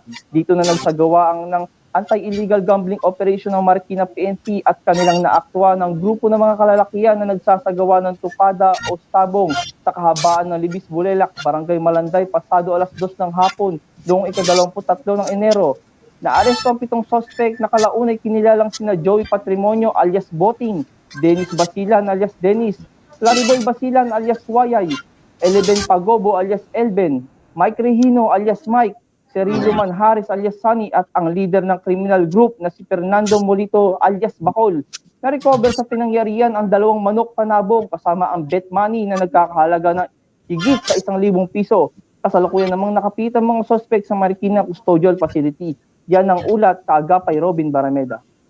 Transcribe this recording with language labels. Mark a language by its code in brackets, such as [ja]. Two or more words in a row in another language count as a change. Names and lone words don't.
[tl] Dito na nagsagawa ng [en] anti-illegal gambling operation [tl] ng Marikina PNP at kanilang naaktwa ng grupo ng mga kalalakihan na nagsasagawa ng tupada o sabong sa kahabaan ng Libis Bulelak, Barangay Malanday, pasado alas 2 ng hapon noong ika-23 ng Enero. Naaresto ang 7 suspect na kalaunay kinilalang sina Joey Patrimonio alias Boting, Dennis Basilan alias Dennis, Clariboy Basilan alias Wayay, Eleven Pagobo alias Elben, Mike Regino alias Mike, Cerilio Manhares alias Sunny at ang leader ng [en] criminal group [tl] na si Fernando Molito alias Bacol. Na-recover sa pinangyarihan ang 2 manok panabong kasama ang [en] bet money [tl] na nagkakahalaga ng higit sa 1,000 piso. Kasalukuyan namang nakapita mga suspect sa Marikina [en] Custodial Facility. [tl] Yan ang ulat kaagapay Robin Barameda.